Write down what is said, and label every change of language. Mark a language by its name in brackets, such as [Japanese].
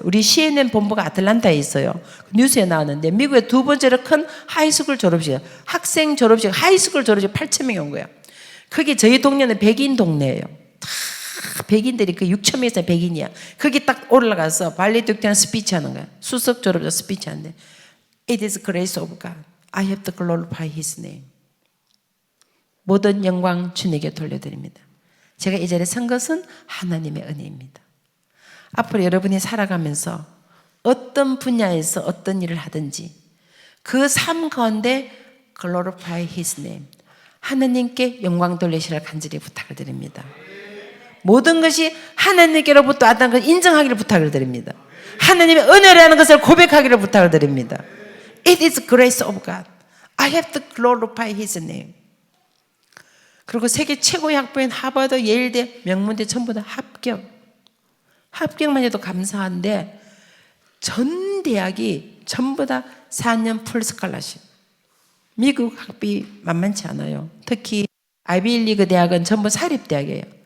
[Korean] 우리 CNN 본부가 아틀란타에 있어요. 뉴스에 나왔는데 미국의 두 번째로 큰 하이스쿨 졸업식, 학생 졸업식, 하이스쿨 졸업식 8,000명이 온 거예요. 그게 저희 동네는 백인 동네예요. 다 백인들이 그 6,000명에서 백인이야. 거기 딱 올라가서 발레딕트한 스피치 하는 거야. 수석 졸업자 스피치 하는데 [English] It is grace of God. I have to glorify His name. [Korean] 모든 영광 주님께 돌려드립니다. 제가 이 자리에 선 것은 하나님의 은혜입니다. 앞으로 여러분이 살아가면서 어떤 분야에서 어떤 일을 하든지 그 삶 가운데 [English] glorify His name. [Korean] 하나님께 영광 돌리시라 간절히 부탁을 드립니다. 모든 것이 하나님께로부터 왔다는 것을 인정하기를 부탁을 드립니다. 하나님의 은혜라는 것을 고백하기를 부탁을 드립니다. [English] It is grace of God. I have to glorify His name. [Korean] 그리고 세계 최고의 학부인 하버드, 예일대, 명문대 전부 다 합격. 합격만 해도 감사한데 전 대학이 전부 다 4년 풀 스칼라십. 미국 학비 만만치 않아요. 특히 아이비리그 대학은 전부 사립대학이에요.